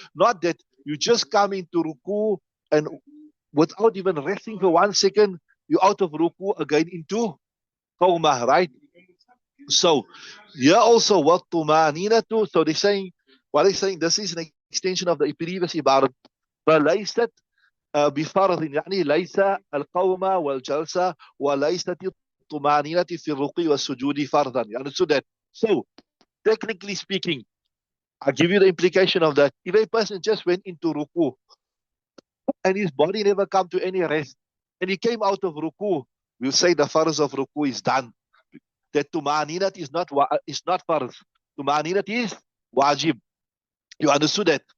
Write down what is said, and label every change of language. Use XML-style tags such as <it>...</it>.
<en>Not that you just come into ruku and without even resting for 1 second, you're out of ruku again into qawmah, right? So here also what tumanina to. So they're saying, what they're saying, this is an extension of the previous ibarat.</en> <ar>فليست بفرض, يعني ليس القوم والجلسة وليست الطمأنينة في الركوع والسجود فرضا.</ar> <en>You understood that? So, technically speaking, I'll give you the implication of that. If a person just went into ruku and his body never come to any rest, and he came out of ruku, we'll say the farz of ruku is done. That tumaninath is not farz. Tumaninath is wajib. You understood that?</en>